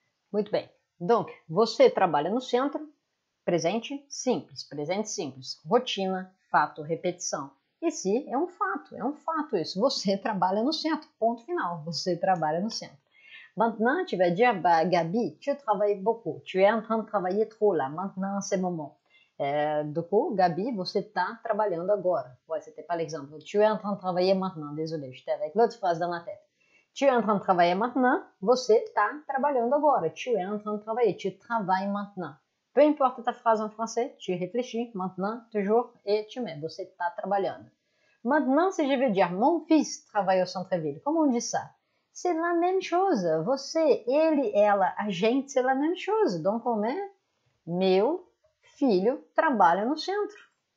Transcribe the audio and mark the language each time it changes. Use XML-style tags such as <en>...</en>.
<pt>Muito bem. Donc, você trabalha no centro. Presente simples. Rotina, fato, repetição. E se é um fato isso. Você trabalha no centro. Ponto final. Você trabalha no centro.</pt> <fr>Maintenant, tu vas dire, bah, Gabi, tu travailles beaucoup. Tu es en train de travailler trop là, maintenant, en ce moment. Du coup,</fr> <pt>Gabi, você está trabalhando agora.</pt> <fr>Ouais, c'était pas l'exemple. Tu es en train de travailler maintenant. Désolé, j'étais avec l'autre phrase dans la tête. Tu es en train de travailler maintenant.</fr> <pt>Você está trabalhando agora.</pt> <fr>Tu es en train de travailler. Tu travailles maintenant. Peu importe ta phrase en français, tu réfléchis maintenant, toujours, et tu mets.</fr> <pt>Você está trabalhando.</pt> <fr>Maintenant, si je veux dire mon fils travaille au centre-ville, comment on dit ça? C'est la même chose. Você, ele, ela, a gente, c'est la même chose. Donc, on met</fr> <pt>meu filho trabalha no centro.</pt>